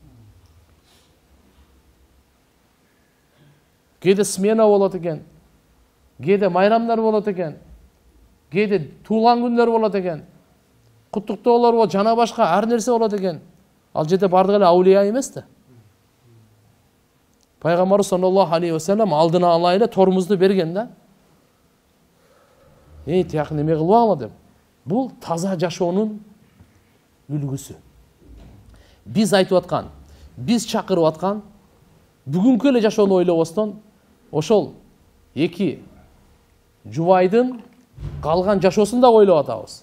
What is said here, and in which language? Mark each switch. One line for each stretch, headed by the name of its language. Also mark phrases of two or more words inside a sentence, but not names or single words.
Kyrgyz: Кээде смена болот экен. Кээде майрамдар болот экен. Кээде туулган күндөр болот экен. Куттуктоолор болот, жана башка ар нерсе болот экен. Ал жерде бардыгы эле аулия эмес да. Пайгамбар
Arabic: صلى الله عليه وسلم
Kyrgyz: алдына ала эле тормузду берген да. Тияк неме кылып алма деп. Бул таза жашоонун үлгүсү. Биз айтып аткан Биз чакырып аткан бүгүнкү эле жашоону ойлобостон ошол эки жубайдын калган жашоосун да ойлоп атабыз.